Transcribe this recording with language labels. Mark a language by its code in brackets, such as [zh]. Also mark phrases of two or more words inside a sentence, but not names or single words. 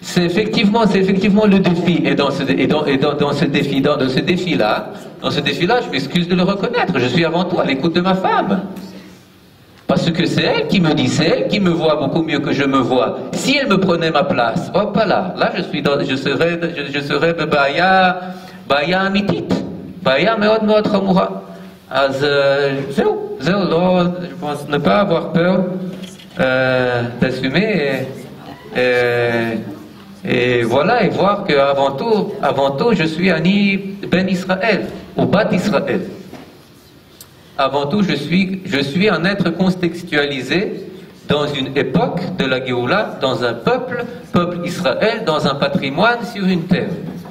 [fr] C'est effectivement le défi. Et dans ce défi-là, je m'excuse de le reconnaître. Je suis avant tout à l'écoute de ma femme. Parce que c'est elle qui me dit, c'est elle qui me voit beaucoup mieux que je me vois. Si elle me prenait ma place, hop là, je serais [he] בעיה אמיתית, בעיה מאוד מאוד חמורה. אז זהו, לא, [fr] je pense ne pas avoir peur d'assumer et voilà, et voir qu'avant tout, je suis [he] אני בן ישראל, [fr] ou [he] בת ישראל. [fr] Avant tout, je suis un être contextualisé dans une époque de la Géoula, dans un peuple Israël, dans un patrimoine sur une terre.